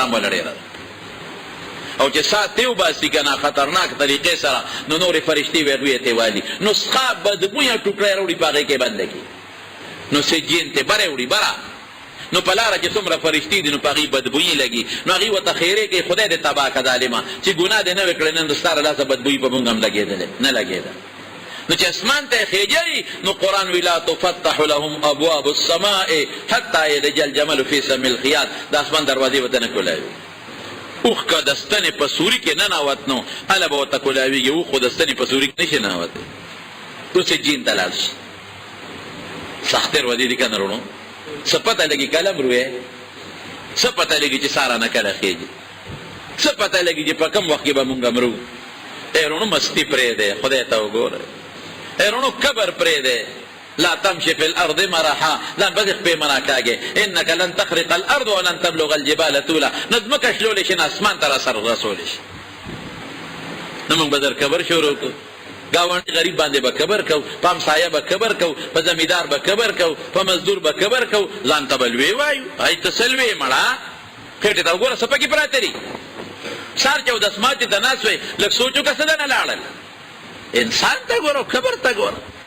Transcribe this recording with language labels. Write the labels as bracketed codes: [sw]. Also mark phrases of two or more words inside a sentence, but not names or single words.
[ps] عمله ډېره ده او چې سات ته وباسي که نه خطرناک طریقې سره نو نورې فرشتې به هغوی ته والي نو څښا بدبویه ټوکړی راوړي په هغې کې بنده کړي نو سجین ته بره وړي بره نو په لاره چې څومره فرشتې دي نو په هغې بدبویي لګي نو هغې ورته خیرې کوي خدای دې تباه که ظالمه چې ګناه دې نه وې کړې نن د ستا له لاسه بدبویي په مونږ هم لګېدلې نه لګېده نو چې اسمان ته خېجوي نو قرآن وی [ar] لا تفتح لهم ابواب السماء حتی یلج الجمل فی سم الخیاط [ps] د اسمان دروازې ورته نه کولاوي اوخ که د ستنې په سوري کې ننوت نو هله به ورته کولاویږي اوخ خو د ستنې په سوري کې نشي ننوتی تو سجین ته لاړ شي سخت دروازې دي که نه وروڼو څه پته لګي کله مروې څه پته لګي چې ساره نه کله خېږي څه پته لګي چې په کوم وخت کې به مونږ مرو ای وروڼو مستي پرېږدی خدای ته وګوره ای وروڼو کبر پرېږدی [ar] لا تمشي في الارض مرحا [ps] ځان به دې خپې منا کاږې [ar] انك لن تخرق الارض ولن تبلغ الجبال طولا [ps] نه ځمکه شلولی شي نه اسمان ته رسولی شي نه موږ به در کبر شروع کړو ګاونډي غریب باندې به کبر کوو په همسایه به کبر کوو په زمیندار به کبر کوو په مزدور به کبر کوو ځان ته به لوی وایو هی ته څه لوی مړه خېټې ته وګوره څه پکې پراته دي سهار چې اودس ماتې ته ناست وی لږ سوچ وکړه څه دنه لاړل انسان ته ګوره کبر ته ګوره